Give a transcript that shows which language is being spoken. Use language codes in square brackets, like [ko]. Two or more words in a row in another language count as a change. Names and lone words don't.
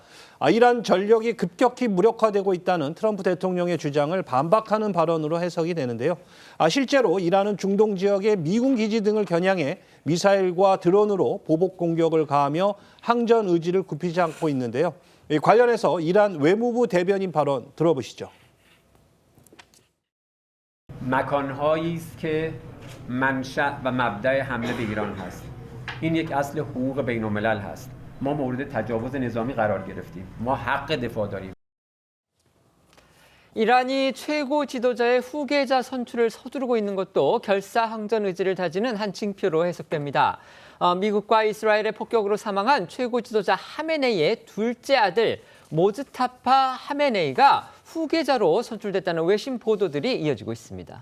[ko] 이란 전력이 급격히 무력화되고 있다는 트럼프 대통령의 주장을 반박하는 발언으로 해석이 되는데요. 실제로 이란은 중동 지역의 미군 기지 등을 겨냥해 미사일과 드론으로 보복 공격을 가하며 항전 의지를 굽히지 않고 있는데요. 관련해서 이란 외무부 대변인 발언 들어보시죠. [fa] مکان‌هایی است که منشأ و مبدأ حمله به ایران هست. این یک اصل حقوق بین‌الملل هست. ما مورد تجاوز نظامی قرار گرفتیم. ما حق دفاع داریم. [ko] 이란이 최고 지도자의 후계자 선출을 서두르고 있는 것도 결사항전 의지를 다지는 한 징표로 해석됩니다. 미국과 이스라엘의 폭격으로 사망한 최고 지도자 하메네이의 둘째 아들 모즈타파 하메네이가 후계자로 선출됐다는 외신 보도들이 이어지고 있습니다.